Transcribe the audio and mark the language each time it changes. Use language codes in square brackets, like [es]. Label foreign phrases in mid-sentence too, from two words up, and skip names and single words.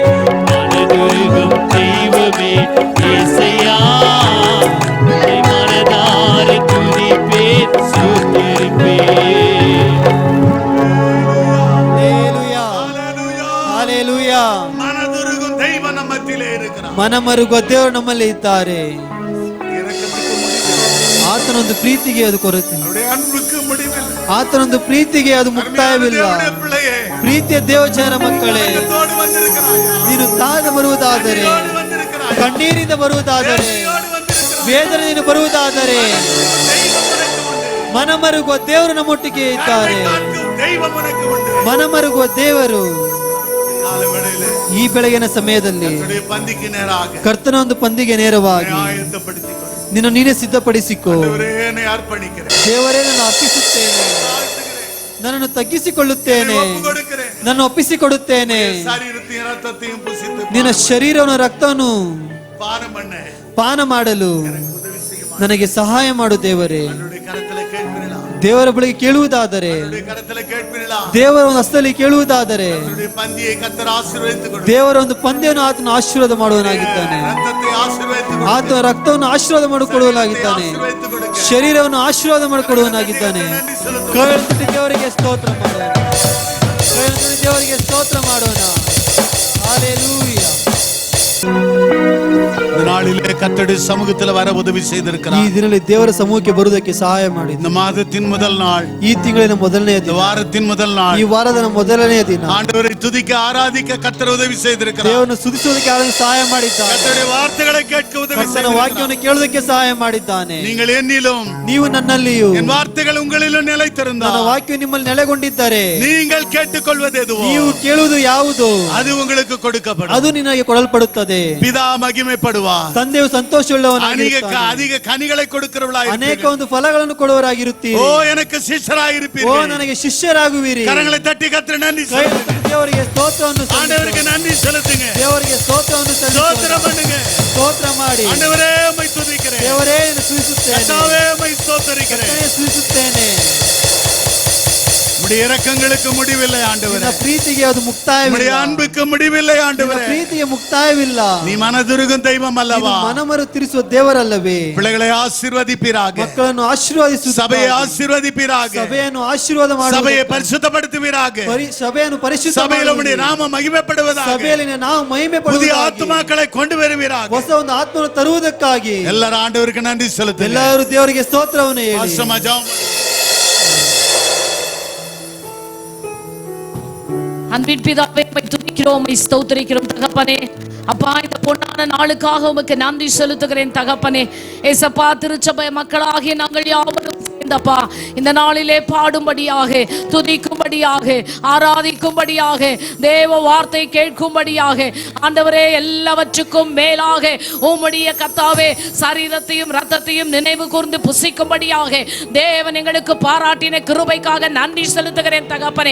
[ta] மனதுருகும் தெய்வமே இயேசையா, என் மனதால துதிப்பேன் ஸ்தோத்திரிப்பேன். ஹalleluya, ஹalleluya. மனதுருகும் தெய்வம் நம்ம மத்தியிலே இருக்கிறார். [kn] ಮನಮರುಗುವ ದೇವರು ನಮ್ಮಲ್ಲಿ ಇದ್ದಾರೆ. [ta] இரக்கத்துக்கு முடிவில்லை, [kn] ಆತನೊಂದು ಪ್ರೀತಿಗೆ ಅದು ಕೊರತೆ, [ta] அவருடைய அன்புக்கு முடிவில்லை. [kn] ಆತನೊಂದು ಪ್ರೀತಿಗೆ ಅದು ಮುಕ್ತಾಯವಿಲ್ಲ. [ta] தேவனுடைய பிள்ளையே, [kn] ಪ್ರೀತಿಯ ದೇವಜನರ ಮಕ್ಕಳೇ, [ta] இரக்கத்தோடு வந்திருக்கிறாய், [kn] ನೀನು ತಾದ ಬರುವುದಾದರೆ, [ta] இரக்கத்தோடு வந்திருக்கிறாய், [kn] ಕಣ್ಣೀರಿಂದ ಬರುವುದಾದರೆ, [ta] வேதனையோடு வந்திருக்கிறாய். [kn] ವೇದನೆಯಿಂದ ಬರುವುದಾದರೆ, [ta] தெய்வம் உனக்கு உண்டு. [kn] ಮನಮರುಗುವ ದೇವರು ನಮ್ಮೊಟ್ಟಿಗೆ ಇದ್ದಾರೆ. [ta] கருணை காட்டும் தெய்வம் உனக்கு உண்டு. [kn] ಮನಮರುಗುವ ದೇವರು [ta] காலவேளையிலே [kn] ಈ ಬೆಳಗಿನ ಸಮಯದಲ್ಲಿ [ta] உன்னுடைய பந்திக்கு நேராக [kn] ಕರ್ತನ ಒಂದು ಪಂದಿಗೆ ನೇರವಾಗಿ [ta] ஆயத்தப்படுத்திக் கொள். [kn] ನಿನ್ನ ನೀನೇ ಸಿದ್ಧಪಡಿಸಿಕೋ. [ta] ஆண்டவரೇ, என்னை அர்ப்பணிக்கிறேன், [kn] ದೇವರೇ, ನಾನು ಅರ್ಪಿಸುತ್ತೇನೆ, [ta] தாழ்த்துகிறேன், [kn] ನನ್ನನ್ನು ತಗ್ಗಿಸಿಕೊಳ್ಳುತ್ತೇನೆ, [ta] ஒப்பு கொடுக்கிறேன். [kn] ನನ್ನ ಒಪ್ಪಿಸಿಕೊಡುತ್ತೇನೆ. [ta] சரீரத்தையும் ரத்தத்தையும் புசித்து [kn] ನಿನ್ನ ಶರೀರವನ್ನು ರಕ್ತವನ್ನು [ta] பானம் பண்ண [kn] ಪಾನ ಮಾಡಲು [ta] எனக்கு உதவி செய்யும் [kn] ನನಗೆ ಸಹಾಯ ಮಾಡು ದೇವರೇ. [ta] என்னுடைய கரத்துல கேட்கிறீர்களா? [kn] ದೇವರ ಬಳಿಗೆ ಕೇಳುವುದಾದರೆ, [ta] என்னுடைய கரத்துல கேட்கிறீர்களா? [kn] ದೇವರ ಒಂದು ಹಸ್ತದಲ್ಲಿ ಕೇಳುವುದಾದರೆ, [ta] என்னுடைய பந்தியை கர்த்தர் ஆசீர்வதித்து கொடு. [kn] ದೇವರ ಒಂದು ಪಂದ್ಯವನ್ನು ಆತನು ಆಶೀರ್ವಾದ ಮಾಡುವನಾಗಿದ್ದಾನೆ. [ta] ரத்தத்தை ஆசீர்வதித்து கொடு. [kn] ಆತನ ರಕ್ತವನ್ನು ಆಶೀರ್ವಾದ ಮಾಡಿಕೊಡುವನಾಗಿದ್ದಾನೆ. [ta] ஆசீர்வதித்து கொடு. [kn] ಶರೀರವನ್ನು ಆಶೀರ್ವಾದ ಮಾಡಿಕೊಡುವನಾಗಿದ್ದಾನೆ. ಕೈಯಲ್ಲಿ ದೇವರಿಗೆ ಸ್ತೋತ್ರ ಮಾಡೋಣ. ಕೈಯಲ್ಲಿ ದೇವರಿಗೆ ಸ್ತೋತ್ರ ಮಾಡೋಣ. ಹಲ್ಲೆಲೂಯಾ. [ta] இந்த நாளிலே கர்த்தருடைய சமூகத்துல வர உதவி [kn] ಈ [ta] செய்திருக்கிறார். [kn] ದಿನದಲ್ಲಿ ದೇವರ ಸಮೂಹಕ್ಕೆ ಬರುವುದಕ್ಕೆ ಸಹಾಯ ಮಾಡಿದ. [ta] இந்த மாதத்தின் முதல் நாள், [kn] ಈ ತಿಂಗಳಿನ ಮೊದಲನೆಯ [ta] இந்த [kn] ದಿನ, [ta] வாரத்தின் முதல் நாள், [kn] ಈ ವಾರದ ಮೊದಲನೆಯ ದಿನ [ta] ஆண்டவரை துதிக்க ஆராதிக்க கர்த்தர் உதவி செய்திருக்கிறார். [kn] ದೇವರನ್ನು ಸ್ತುತಿಸುವುದಕ್ಕೆ ಆತನು ಸಹಾಯ ಮಾಡಿದ್ದಾನೆ. [ta] கர்த்தருடைய வார்த்தைகளை கேட்க உதவி [kn] ಕರ್ತನ [ta] செய்திருக்கிறார். [kn] ವಾಕ್ಯವನ್ನು ಕೇಳುವುದಕ್ಕೆ ಸಹಾಯ ಮಾಡಿದ್ದಾನೆ. [ta] நீங்கள் என்னிலும் [kn] ನೀವು ನನ್ನಲ್ಲಿಯೂ [ta] என் வார்த்தைகள் உங்களிலும் [kn] ನನ್ನ [ta] நிலைத்திருந்தால் [kn] ವಾಕ್ಯ ನಿಮ್ಮಲ್ಲಿ ನೆಲೆಗೊಂಡಿದ್ದರೆ [ta] நீங்கள் கேட்டுக்கொள்வது எதுவோ [kn] ನೀವು ಕೇಳುವುದು ಯಾವುದು [ta] அது உங்களுக்கு கொடுக்கப்படும். [kn] ಅದು ನಿನಗೆ ಕೊಡಲ್ಪಡುತ್ತದೆ. [ta] பிதா மகிமைப்படுவார். [kn] ತಂದೆಯು ಸಂತೋಷವುಳ್ಳವನಾಗಿರುತ್ತಾನೆ. [ta] அதிக கனிகளை கொடுக்கிறவளாய் [kn] ಅನೇಕ ಒಂದು ಫಲಗಳನ್ನು ಕೊಡುವವರಾಗಿರುತ್ತೀರಿ. [ta] ஓ எனக்கு சிஷ்யராய் [kn] ಓ [ta] இருப்பீர்கள். [kn] ನನಗೆ ಶಿಷ್ಯರಾಗುವಿರಿ. [ta] கரங்களை தட்டி கர்த்தர் நன்றி [kn] ಕೈ [ta] சொல்லுங்க. [kn] ಎತ್ತಿ ದೇವರಿಗೆ ಸ್ತೋತ್ರವನ್ನು [ta] ஆண்டவருக்கு [kn] ಸಲ್ಲಿಸು. [ta] நன்றி செலுத்துங்க. [kn] ದೇವರಿಗೆ ಸ್ತೋತ್ರವನ್ನು [ta] ஸ்தோத்திரம் [kn] ಸಲ್ಲಿಸು. [ta] பண்ணுங்க. [kn] ಸ್ತೋತ್ರ ಮಾಡಿ. [ta] ஆண்டவரே உம்மை துதிக்கிறேன். [kn] ದೇವರೇ ನಿನ್ನ ಸ್ತುತಿಸುತ್ತೇನೆ. [ta] கர்த்தாவே உம்மை ஸ்தோத்தரிக்கிறேன். [kn] ಕರ್ತನೇ ಸ್ತುತಿಸುತ್ತೇನೆ. [ta] உம்முடைய இரக்கங்களுக்கு முடிவில்லை ஆண்டவரே. [kn] ನಿನ್ನ ಪ್ರೀತಿಗೆ ಅದು [ta] உம்முடைய [kn] ಮುಕ್ತಾಯವಿಲ್ಲ. [ta] அன்புக்கு முடிவில்லை [kn] ನಿನ್ನ [ta] ஆண்டவரே. [kn] ಪ್ರೀತಿಗೆ ಮುಕ್ತಾಯವಿಲ್ಲ. [ta] நீ மனதுருகும் தெய்வம் [kn] ನೀನು [ta] அல்லவா? [kn] ಮನಮರು ತಿರಿಸುವ ದೇವರಲ್ಲವೇ? [ta] பிள்ளைகளை ஆசீர்வதிப்பீராக. [kn] ಮಕ್ಕಳನ್ನು ಆಶೀರ್ವದಿಸು. [ta] சபையை ஆசீர்வதிப்பீராக. [kn] ಸಭೆಯನ್ನು ಆಶೀರ್ವಾದ ಮಾಡು. [ta] சபையை பரிசுத்தப்படுத்துவீராக. [kn] ಸಭೆಯನ್ನು ಪರಿಶುದ್ಧ [ta] சபையில் உம்முடைய [kn] ಮಾಡು. [ta] நாமம் மகிமைப்படுவதாக. [kn] ಸಭೆಯಲ್ಲಿ ನಾವು ಮಹಿಮೆ [ta] புதிய [kn] ಪಡುವುದಾಗಿ, [ta] ஆத்துமாக்களை கொண்டு வருவீராக. [kn] ಹೊಸ ಒಂದು ಆತ್ಮವನ್ನು ತರುವುದಕ್ಕಾಗಿ [ta] எல்லாரும் ஆண்டவருக்கு நன்றி செலுத்துங்க. [kn] ಎಲ್ಲರೂ ದೇವರಿಗೆ ಸ್ತೋತ್ರವನ್ನು ಹೇಳಿ. [ta] ஆசமா ஜெபம். அன்பின் பிதாவே, உம்மை துதிக்கிறோம், உம்மை ஸ்தோத்திரிக்கிறோம் தகப்பனே. அப்பா, இந்த பொன்னான நாளுக்காக உமக்கு நன்றி செலுத்துகிறேன் தகப்பனே. ஏசப்பா, திருச்சபை மக்களாகிய நாங்கள் யாவரும் சேர்ந்தப்பா இந்த நாளிலே பாடும்படியாக, துதிக்கும்படியாக, ஆராதிக்கும்படியாக, தேவ வார்த்தை கேட்கும்படியாக, ஆண்டவரே எல்லாவற்றுக்கும் மேலாக உம்முடைய கர்த்தாவே சரீரத்தையும் ரத்தத்தையும் நினைவு கூர்ந்து புசிக்கும்படியாக தேவன் எங்களுக்கு பாராட்டின கிருபைக்காக நன்றி செலுத்துகிறேன் தகப்பனே.